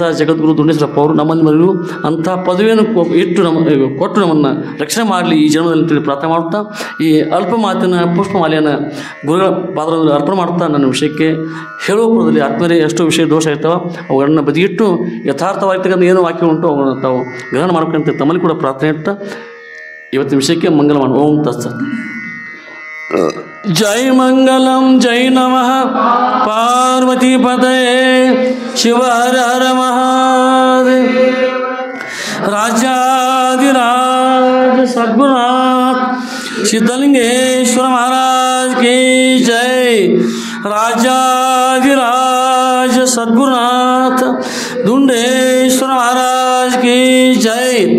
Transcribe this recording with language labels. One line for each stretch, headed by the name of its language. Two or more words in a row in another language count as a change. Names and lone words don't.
Kannada: ಜಗದ್ಗುರು ದುಂಡೇಶ್ವರಪ್ಪ ಅವರು ನಮ್ಮಲ್ಲಿ ಮರಿಲು ಅಂಥ ಪದವಿಯನ್ನು ಕೊಟ್ಟು ನಮ್ಮನ್ನು ರಕ್ಷಣೆ ಮಾಡಲಿ ಈ ಜನ್ಮದಲ್ಲಿ ತಿಳಿ ಪ್ರಾರ್ಥನೆ ಮಾಡುತ್ತಾ, ಈ ಅಲ್ಪ ಮಾತಿನ ಪುಷ್ಪಮಾಲೆಯನ್ನು ಗುರುಗಳ ಪಾದದಲ್ಲಿ ಅರ್ಪಣೆ ಮಾಡುತ್ತಾ ನನ್ನ ವಿಷಯಕ್ಕೆ ಹೇಳುವ ಪೂರ್ವದಲ್ಲಿ ಆತ್ಮೀಯರೇ ಎಷ್ಟೋ ವಿಷಯ ದೋಷ ಇರ್ತಾವೆ, ಅವುಗಳನ್ನು ಬದಿಗಿಟ್ಟು ಯಥಾರ್ಥವಾಗಿರ್ತಕ್ಕಂಥ ಏನು ವಾಕ್ಯ ಉಂಟು ಅವುಗಳನ್ನು ತಾವು ಗ್ರಹಣ ಮಾಡ್ಬೇಕಂತ ತಮ್ಮಲ್ಲಿ ಕೂಡ ಪ್ರಾರ್ಥನೆ ಇಡ್ತಾ ಇವತ್ತಿನ ವಿಷಯಕ್ಕೆ ಮಂಗಲವಾನ್.
Sanskrit: ಓಂ ತತ್ಸತ್. जय मंगलम जय नमः पार्वती पतये शिव हर हर महादेव।
Hindi: राजाधिराज सद्गुरुनाथ सिद्धलिंगेश्वर महाराज की जय। राजाधिराज सद्गुरुनाथ दुंडेश्वर महाराज की जय।